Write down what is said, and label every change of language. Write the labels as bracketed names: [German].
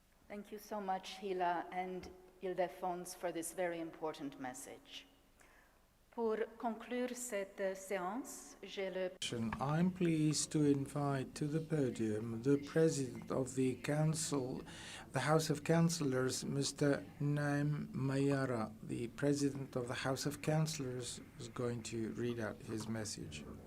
[English] Thank you so much, Hila and Ildefonse, for this very important message. [French] Pour conclure cette séance, j'ai le... [English] I'm pleased to invite to the podium the President of the Council, the House of Councillors, Mr. Naim Mayara. The President of the House of Councillors is going to read out his message.